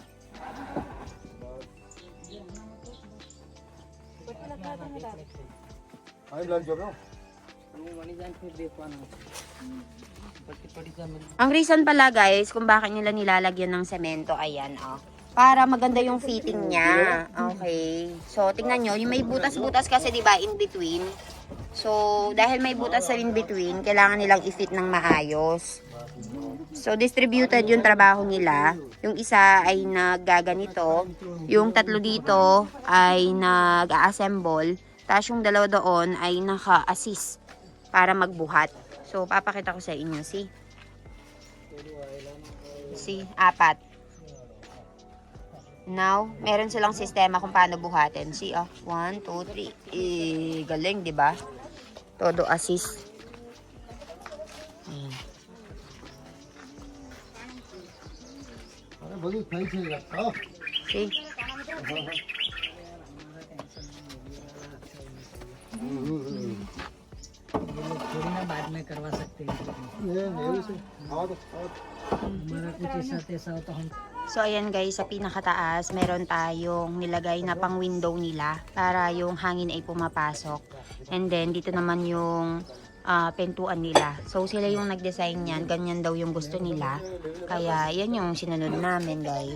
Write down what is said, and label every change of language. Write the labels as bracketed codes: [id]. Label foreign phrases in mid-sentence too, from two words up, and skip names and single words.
[tl] Ang reason pala guys, kung bakit nila nilalagyan ng semento, ayan para maganda yung fitting niya. Okay. So, tingnan nyo, yung may butas-butas kasi diba [en] in between. [tl] So, dahil may butas sa [en] in between, [tl] kailangan nilang i-fit ng maayos. So, distributed yung trabaho nila. Yung isa ay naggaganito. Yung tatlo dito ay nag-assemble. Tapos yung dalawa doon ay naka-assist para magbuhat. So, papakita ko sa inyo. See, 4. Now, meron silang sistema kung paano buhatin. See, 1, 2, 3. Galing, di ba? Todo assist. Ayan. See? [hi] थोड़ी ना बाद में करवा सकते हैं हमारा कुछ ऐसा तैसा हो तो हम [tl] So, ayan guys, sa pinakataas, meron tayong nilagay na pang window nila para yung hangin ay pumapasok. [en] And then, [tl] dito naman yung pintuan nila. So, sila yung nag-design yan. Ganyan daw yung gusto nila. Kaya, yan yung sinunod namin guys.